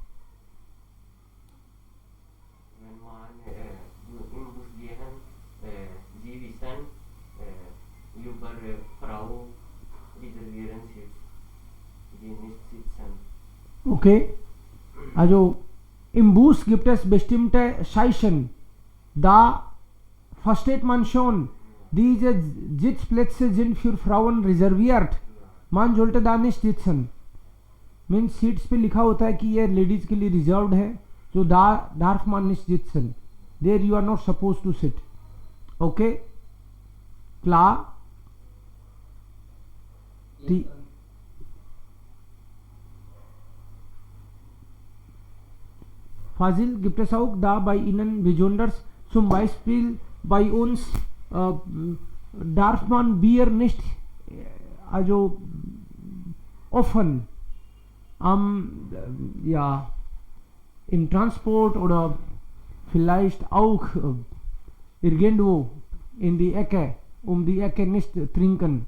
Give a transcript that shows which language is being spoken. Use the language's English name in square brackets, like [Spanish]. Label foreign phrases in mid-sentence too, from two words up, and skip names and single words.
[German] Über Frau reservieren Sitz, die nicht sitzen. Okay, also im Bus gibt es bestimmte Scheichen. Da versteht man schon, diese Sitzplätze sind für Frauen reserviert. Man sollte da nicht sitzen. [English] means seats [Hindi] पे लिखा होता है कि ये लेडीज के लिए रिजर्व्ड है, तो [German] darf man nicht sitzen. [English] There you are not supposed to sit. [German] Okay? Klar? Die Fazil, gibt es auch da bei Ihnen Besonderes? Zum Beispiel bei uns darf man Bier nicht also offen im Transport oder vielleicht auch irgendwo in die Ecke, um die Ecke nicht trinken.